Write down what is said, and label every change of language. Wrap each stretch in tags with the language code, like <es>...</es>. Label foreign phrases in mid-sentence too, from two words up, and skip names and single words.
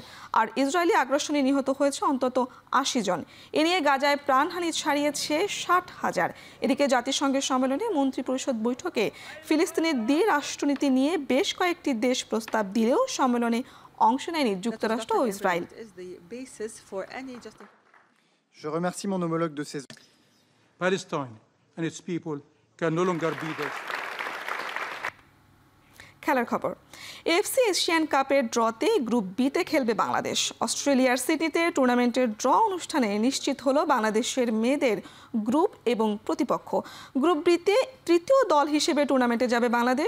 <bn>আর ইসরায়েলি আগ্রাসনে নিহত হয়েছে অন্তত 80 জন। এ নিয়ে গাজায় প্রাণহানি ছাড়িয়েছে 60,000। এদিকে জাতিসংঘের সম্মেলনে মন্ত্রী পরিষদ বৈঠকে ফিলিস্তিনের দ্বি-রাষ্ট্রনীতি নিয়ে বেশ কয়েকটি দেশ প্রস্তাব দিলেও সম্মেলনে অংশ নেয়নি যুক্তরাষ্ট্র ও ইসরায়েল।</bn> <fr>Je remercie mon homologue de ces...</fr> <en>Palestine and its people can no longer be there.</en> <bn>খেলার খবর, এফসি এশিয়ান কাপের ড্রতে গ্রুপ বিতে খেলবে বাংলাদেশ। অস্ট্রেলিয়ার সিডনিতে টুর্নামেন্টের ড্র অনুষ্ঠানে নিশ্চিত হলো বাংলাদেশের মেয়েদের গ্রুপ এবং প্রতিপক্ষ। গ্রুপ বিতে তৃতীয় দল হিসেবে টুর্নামেন্টে যাবে বাংলাদেশ।</bn>